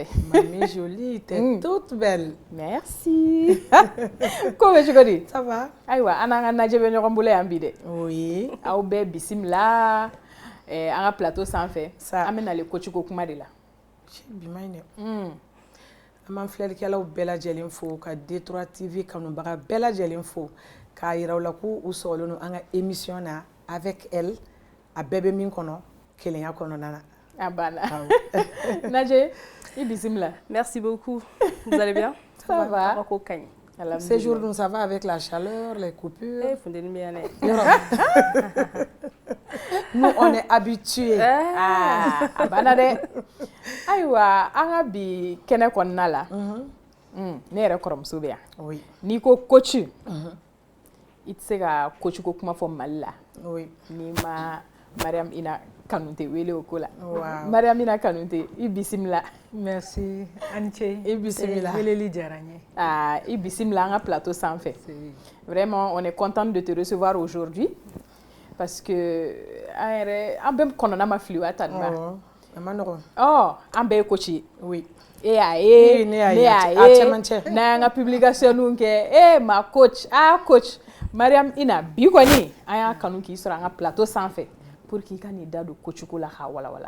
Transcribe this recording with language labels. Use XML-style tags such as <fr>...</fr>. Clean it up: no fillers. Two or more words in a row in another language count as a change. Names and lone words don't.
<fr>Mamie jolie, t'es toute belle. Merci.</fr> <bm>Ko bɛ cogo di?</bm> <fr>Ça va?</fr> <bm>Ayiwa, an n'an ka najɛ bɛ ɲɔgɔn bolo yan bi dɛ.</bm> <fr>Oui.</fr> <bm>Aw bɛɛ bisimila an ka plateau sanfɛ. An bɛ nale coach ko kuma de la. Bi ma ɲi dɛ. An b'an filɛlikɛlaw bɛɛ lajɛlen fo ka D3 TV kanubaga bɛɛ lajɛlen fo k'a yira u la k'u sɔgɔlen don an ka émission na</bm> <fr>avec elle</fr> <bm>a bɛɛ bɛ min kɔnɔ kelenya kɔnɔna na. Abana. Nadje, bisimila.</bm> <fr>Merci beaucoup. Vous allez bien? Ça va. Ces jours, nous ça va avec la chaleur, les coupures. Nous, on est habitués.</fr> <bm>Abana de. Ayiwa, an ka bi kɛnɛ kɔnɔna la. Ne yɛrɛ kɔrɔmuso bɛ yan.</bm> <fr>Oui.</fr> <bm>N'i ko coach, i tɛ se ka coach ko kuma fɔ Mali la.</bm> <fr>Oui.</fr> <bm>N'i ma Mariam Ina Kanute wele o ko la. Wow. Mariam Ina Kanute, i bisimila.</bm> <fr>Merci Anche.</fr> <bm>I bisimila. Weleli diyara n ye. I bisimila an ka plateau sanfɛ.</bm> <fr>Vraiment, on est content de te recevoir aujourd'hui parce que</fr> <bm>an bɛɛ kɔnɔna ma fili wa Tanba. A ma nɔgɔn. An bɛɛ ye coach ye.</bm> <fr>Oui.</fr> <bm>E y'a ye, ne y'a ye. N'an ka publication kɛ, ma coach, coach. Mariam Ina, bi kɔni an y'a kanu k'i sɔrɔ an ka plateau sanfɛ pour k'i ka n'i da don coach ko la k'a walawala.</bm>